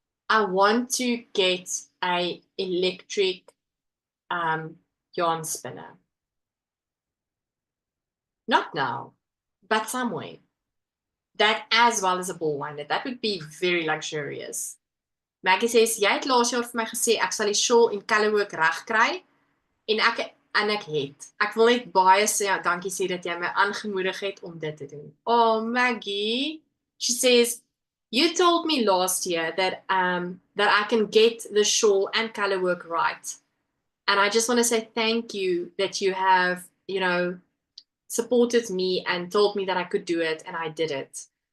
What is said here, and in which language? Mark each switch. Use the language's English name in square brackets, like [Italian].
[English] I want to get a electric yarn spinner. Not now, but somewhere. That as well as a ball winder. That would be very luxurious. Maggie says, [Afrikaans] jy het laas jaar vir my gesê, ek sal die shawl en colorwork reg kry, en ek het. Ek wil net baie sê, dankie sê dat jy my aangemoedig het om dit te doen. [English] Oh, Maggie, she says, you told me last year that I can get the shawl and colorwork right. And I just want to say thank you that you have, supported me and told me that I could do it, and I did it.